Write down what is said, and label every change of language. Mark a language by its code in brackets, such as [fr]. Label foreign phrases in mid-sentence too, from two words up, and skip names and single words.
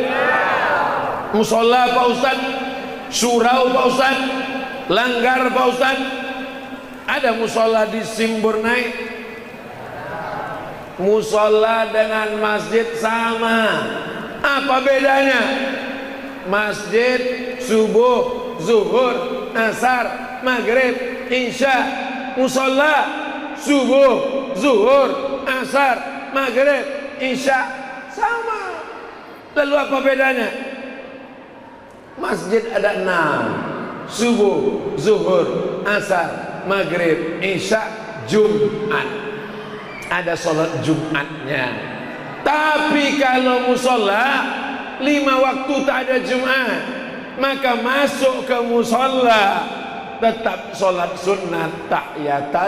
[id] Musola Pak Ustaz, surau Pak Ustaz, langgar Pak Ustaz. Ada musola di Simburnai. Musola dengan masjid sama. Apa bedanya? Masjid subuh, zuhur, asar, maghrib, isya. Musola subuh, zuhur, asar, maghrib, isya, sama. Lalu apa bedanya? Masjid ada 6. Subuh, zuhur, asar, maghrib, isya, Jumat. Ada sholat Jumatnya. Tapi kalau musola 5 waktu tak ada Jumat, maka masuk ke musola tetap sholat sunat tahiyatul.